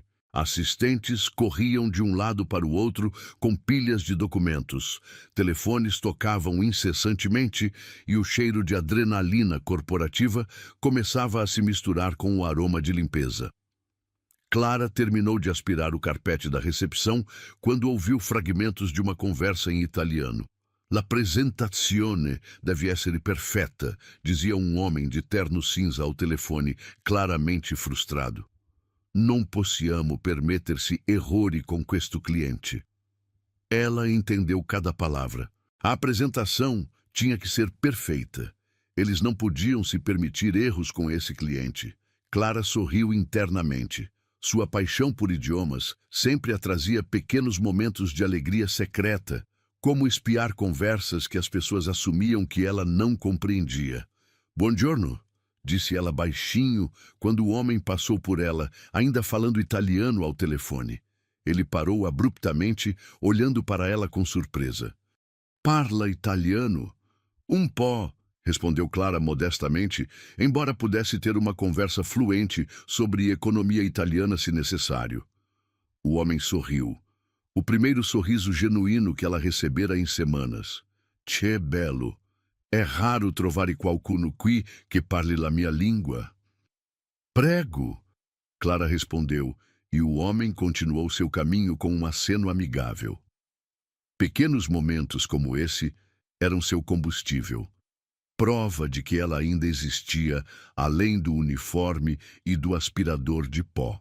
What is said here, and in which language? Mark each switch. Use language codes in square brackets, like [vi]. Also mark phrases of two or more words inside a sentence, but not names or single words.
[pt] Assistentes corriam de um lado para o outro com pilhas de documentos. Telefones tocavam incessantemente e o cheiro de adrenalina corporativa começava a se misturar com o aroma de limpeza. Clara terminou de aspirar o carpete da recepção quando ouviu fragmentos de uma conversa em italiano. [it] La presentazione deve essere perfetta, [pt] dizia um homem de terno cinza ao telefone, claramente frustrado. [it] Non possiamo permettersi errori con questo cliente. [pt] Ela entendeu cada palavra. A apresentação tinha que ser perfeita. Eles não podiam se permitir erros com esse cliente. Clara sorriu internamente. Sua paixão por idiomas sempre a trazia pequenos momentos de alegria secreta, como espiar conversas que as pessoas assumiam que ela não compreendia. Buongiorno, disse ela baixinho quando o homem passou por ela, ainda falando italiano ao telefone. Ele parou abruptamente, olhando para ela com surpresa. [it] Parla italiano? Um po', [pt] respondeu Clara modestamente, embora pudesse ter uma conversa fluente sobre economia italiana se necessário. O homem sorriu. O primeiro sorriso genuíno que ela recebera em semanas. [it] Che bello! É raro trovare qualcuno qui que parle la mia língua. Prego! [pt] Clara respondeu, e o homem continuou seu caminho com um aceno amigável. Pequenos momentos como esse eram seu combustível. Prova de que ela ainda existia além do uniforme e do aspirador de pó.